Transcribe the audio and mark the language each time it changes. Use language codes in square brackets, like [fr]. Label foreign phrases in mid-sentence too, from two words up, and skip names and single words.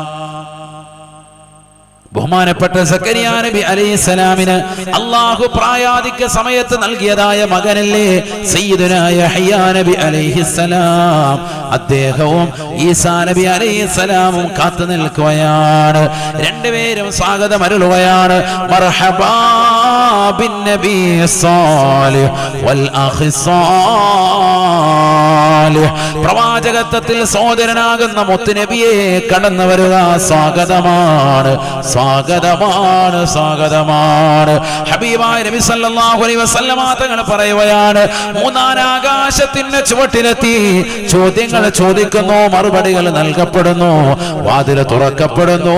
[ml] ബഹുമാനപ്പെട്ട സക്കരിയ നബി അലൈഹിസ്സലാമിന് അല്ലാഹു പ്രായാധിക്യ സമയത്ത് നൽകിയതായ മകനല്ലേ സയ്യിദുനാ യഹ്യ നബി അലൈഹിസ്സലാം. അദ്ദേഹവും ഈസാ നബി അലൈഹിസ്സലാമും കാത്തു നിൽക്കുകയാണ്. രണ്ടുപേരും സ്വാഗതം അരുളുകയാണ്. [ar] مرحبا بالنبي الصالح والأخ الصالح. [ml] പ്രവാചകത്വത്തിൽ സഹോദരനാകുന്ന മുത്തുനബിയെ കടന്നു വരിക. സ്വാഗതമാണ്, സ്വാഗതമാണ്, സ്വാഗതമാണ്. ഹബീബായ നബി [ar] صلى الله عليه وسلم [ml] തങ്ങൾ പറയുകയാണ്, മൂന്നാം ആകാശത്തിന്റെ ചുവട്ടിലെത്തി ചോദ്യങ്ങൾ ചോദിക്കുന്നു, മറുപടികൾ നൽകപ്പെടുന്നു, വാതിൽ തുറക്കപ്പെടുന്നു.